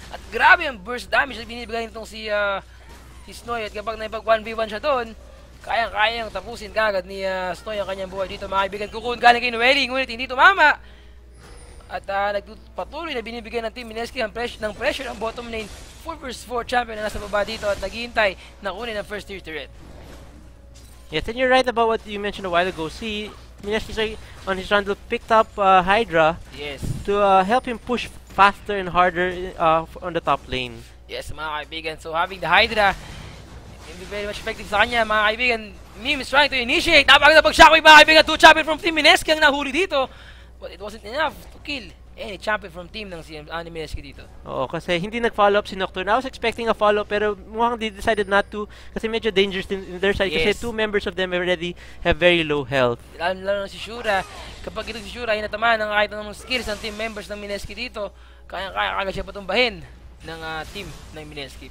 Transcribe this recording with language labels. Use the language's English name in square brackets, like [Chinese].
[Filipino] At grabe ang burst damage na binibigay nitong si Snowy. At kapag naipag 1v1 siya doon, kayang-kayang tapusin kagad ni Snowy ang kanyang buhay dito, mga kaibigan. Kukun galing kay Noeli, ngunit hindi tumama. At nagpatuloy na binibigay ng Team Mineski ng pressure ang bottom lane. 4 vs 4 champion na nasa baba dito at naghihintay na kunin ang first tier turret. [English] Yes, and you're right about what you mentioned a while ago. See, Mineski on his run picked up Hydra. Yes. To help him push faster and harder on the top lane. Yes, mga kaibigan. So having the Hydra can be very much effective [Filipino] sa kanya, mga kaibigan. [English] Meme is trying to initiate. [Filipino] Napakaganda pag-shockwave, mga kaibigan. 2 champion from Team Mineski ang nahuli dito. [English] But it wasn't enough to kill any champion from [Filipino] team ng Mineski dito. Oo, kasi hindi nag-follow up si Nocturne. [English] I was expecting a follow-up [Filipino] pero mukhang [English] they decided not to [Filipino] kasi medyo [English] dangerous in their side. Yes. [Filipino] Kasi [English] 2 members of them already have very low health. [Filipino] Lalo na si Shura. Kapag ito si Shura ay natamaan ng kahit anong skills ng team members ng Mineski dito, kaya agad siya patumbahin ng team ng Mineski.